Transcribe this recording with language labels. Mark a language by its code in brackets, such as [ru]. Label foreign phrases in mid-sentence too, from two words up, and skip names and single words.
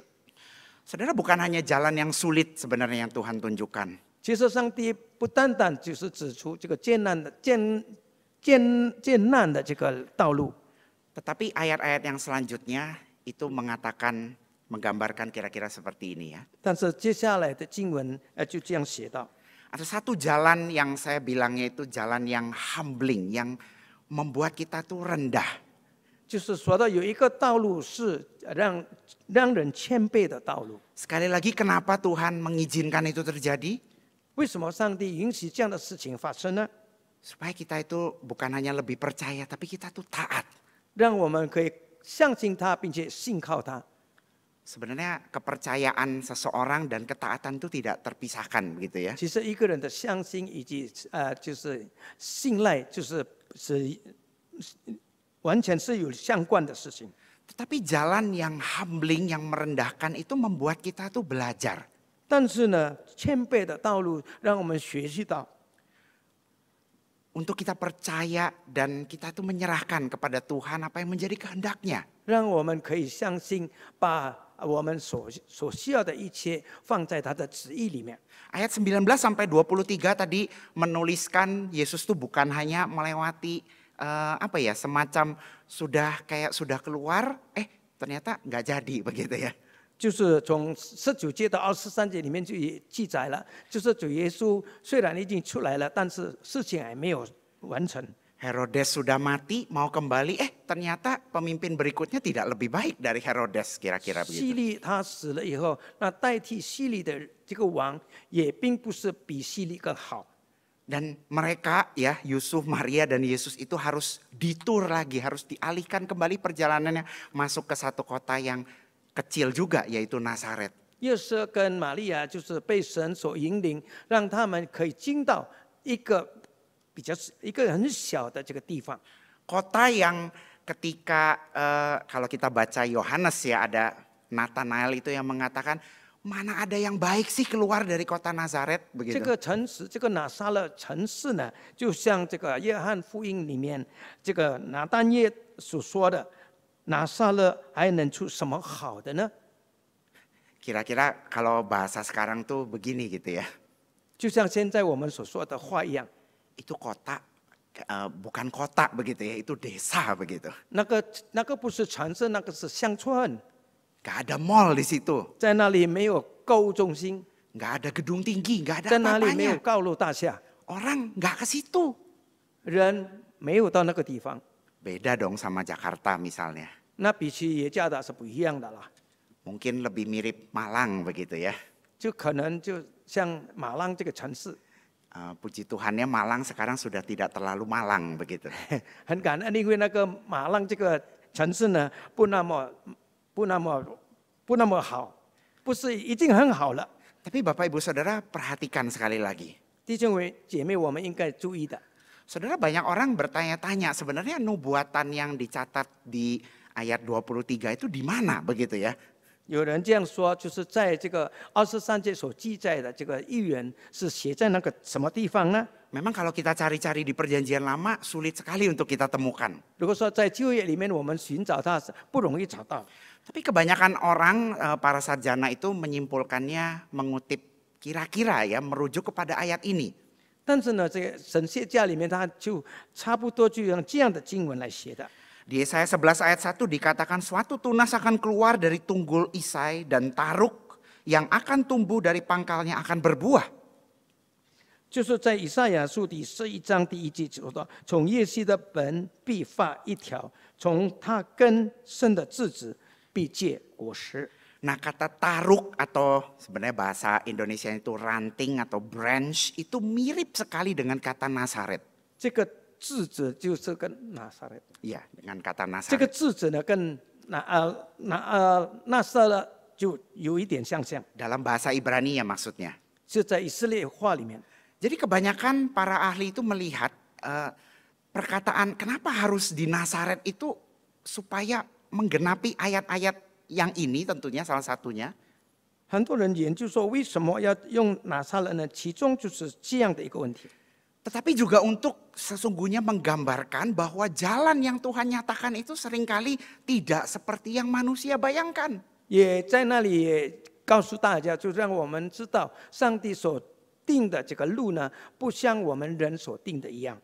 [id] Saudara, bukan hanya jalan yang sulit sebenarnya yang Tuhan tunjukkan. [zh] 其实上帝不单单就是指出这个艰难的这个道路， [id] Tetapi ayat-ayat yang selanjutnya itu menggambarkan kira-kira seperti ini ya. [zh] 但是接下来的经文就这样写道。 [id] Ada satu jalan yang saya bilangnya itu jalan yang humbling, yang membuat kita tuh rendah. [zh] 就是说到有一个道路是让人谦卑的道路。 [id] Sekali lagi kenapa Tuhan mengizinkan itu terjadi? [zh] 为什么上帝允许这样的事情发生呢？ [id] Supaya kita itu bukan hanya lebih percaya, tapi kita tuh taat. [zh] 让我们可以相信他，并且信靠他。 [id] Sebenarnya kepercayaan seseorang dan ketaatan itu tidak terpisahkan begitu ya. [zh] 其实一个人的相信以及就是信赖，完全是有相关的事情。 [id] Tetapi jalan yang humbling, yang merendahkan itu membuat kita tuh belajar. [zh] 但是呢，谦卑的道路让我们学习到， [id] Untuk kita percaya dan kita tuh menyerahkan kepada Tuhan apa yang menjadi kehendaknya. [zh] 让我们可以相信，把我们所需要的一切放在他的旨意里面。 [id] Ayat 19 sampai 23 tadi menuliskan Yesus tuh bukan hanya melewati semacam sudah keluar, ternyata nggak jadi begitu ya. [zh] 就是从19节到23节里面就记载了，就是主耶稣虽然已经出来了，但是事情还没有完成。 [id] Herodes sudah mati, mau kembali, ternyata pemimpin berikutnya tidak lebih baik dari Herodes kira-kira [zh] 希 [id] begitu. [zh] 律他死了以后，那代替希律的这个王也并不是比希律更好。 [id] Dan mereka ya Yusuf, Maria dan Yesus itu harus ditur lagi, harus dialihkan kembali perjalanannya masuk ke satu kota yang kecil juga yaitu Nazaret. [zh] 约瑟跟玛利亚就是被神所引领，让他们可以进到一个很小的这个地方。 [id] Kota yang ketika kalau kita baca Yohanes ya ada Nathanael itu yang mengatakan mana ada yang baik sih keluar dari kota Nazaret [zh] 这 [id] begitu. [zh] 个城市，这个拿撒勒城市呢，就像这个约翰福音里面这个拿但业所说的，拿撒勒还能出什么好的呢？ [id] Kira-kira kalau bahasa sekarang tuh begini gitu ya. [zh] 就像现在我们所说的话一样， [id] Itu kota bukan kota begitu ya, itu desa begitu. [zh] 那个不是城市，那个是乡村， [id] Gak ada mall di situ, [zh] 在那里没有购物中心， [id] gak ada gedung tinggi, gak ada [zh] 在那里没有 [id] apa-apanya. [zh] 高楼大厦， [id] Orang gak ke situ. [zh] 人没有到那个地方。 [id] Beda dong sama Jakarta misalnya. [zh] 那比起耶加达是不一样的啦， [id] Mungkin lebih mirip Malang begitu ya. [zh] 就可能就像马浪这个城市， [id] Puji Tuhannya Malang sekarang sudah tidak terlalu Malang begitu. [zh] 很感恩，因为那个马浪这个城市呢，不那么好，不是已经很好了。 [id] Tapi Bapak Ibu Saudara perhatikan sekali lagi. [zh] 弟兄姐妹，我们应该注意的。 [id] Saudara, banyak orang bertanya-tanya sebenarnya nubuatan yang dicatat di ayat 23 itu di mana begitu ya. [zh] 有人这样说，就是在这个23节所记载的这个预言是写在那个什么地方呢？ [id] Memang kalau kita cari-cari di perjanjian lama sulit sekali untuk kita temukan. [zh] 如果说在旧约里面我们寻找它是不容易找到， [id] Tapi kebanyakan orang, para sarjana itu menyimpulkannya mengutip kira-kira ya, merujuk kepada ayat ini. [zh] 但是呢，这个神学家里面他就差不多就用这样的经文来写的。 [id] Di Yesaya 11 ayat 1 dikatakan suatu tunas akan keluar dari tunggul Isai dan Taruk yang akan tumbuh dari pangkalnya akan berbuah. [zh] 就是在以赛亚书第11章第1节说到，从耶西的本必发一条，从他根生的枝子必结果实。 [id] Nah, kata taruk atau sebenarnya bahasa Indonesia itu ranting atau branch itu mirip sekali dengan kata Nazaret. [zh] 这个枝子就是跟拿撒勒， [id] Iya, dengan kata [zh] 这个 [id] Nazaret. [zh] 枝子呢跟拿撒勒就有一点相像， [id] Dalam bahasa Ibrani ya maksudnya. [zh] 就在以色列话里面。 [id] Jadi kebanyakan para ahli itu melihat perkataan kenapa harus di Nazaret itu supaya menggenapi ayat-ayat yang ini tentunya salah satunya. [zh] 很多人研究说，为什么要用拿撒勒呢？其中就是这样的一个问题。 [id] Tetapi juga untuk sesungguhnya menggambarkan bahwa jalan yang Tuhan nyatakan itu seringkali tidak seperti yang manusia bayangkan. [zh] 也在那里也告诉大家，就让我们知道，上帝所定的这个路呢，不像我们人所定的一样。